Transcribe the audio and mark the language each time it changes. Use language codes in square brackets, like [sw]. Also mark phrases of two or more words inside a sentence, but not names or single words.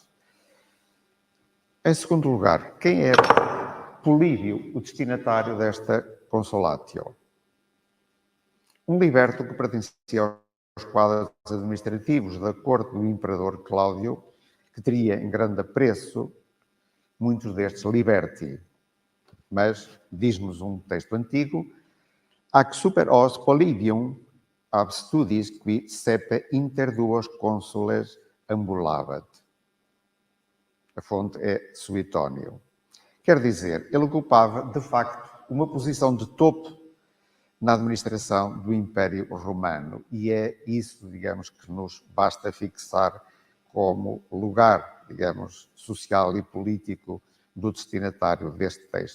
[pt] Em segundo lugar, quem é Políbio, o destinatário desta consolatio? Um liberto que pertencia aos quadros administrativos da corte do imperador Cláudio, que teria em grande apreço muitos destes liberti. Mas, diz-nos um texto antigo, [la] ac super os Polybium ab studis qui sepe inter duos consules ambulavat. [pt] A fonte é Suetônio. Quer dizer, ele ocupava, de facto, uma posição de topo na administração do Império Romano. E é isso, digamos, que nos basta fixar como lugar, digamos, social e político do destinatário deste texto.